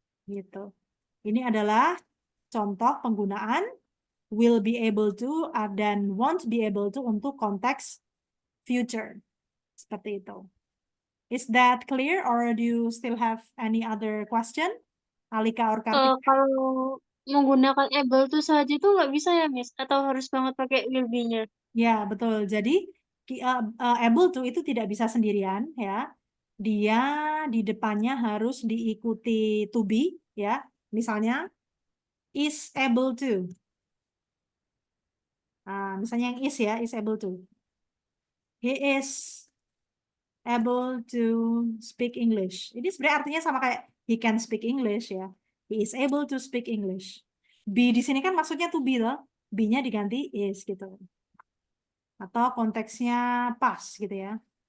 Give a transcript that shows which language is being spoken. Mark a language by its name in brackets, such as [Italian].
[Indonesian] Gitu. Ini adalah contoh penggunaan will be able to dan won't be able to untuk konteks future. Seperti itu. [English] Is that clear or do you still have any other question? Alika or Kartika? [Indonesian] Kalau menggunakan able to saja itu nggak bisa ya, Miss? Atau harus banget pakai will be-nya? Ya, betul. Jadi able to itu tidak bisa sendirian ya. Dia di depannya harus diikuti to be ya. Misalnya is able to. Misalnya yang is ya, is able to. [English] He is able to speak English. [Indonesian] Ini sebenarnya artinya sama kayak [English] he can speak English ya. He is able to speak English. [Indonesian] Be di sini kan maksudnya to be loh. Be-nya diganti is gitu. Atau konteksnya pas gitu ya.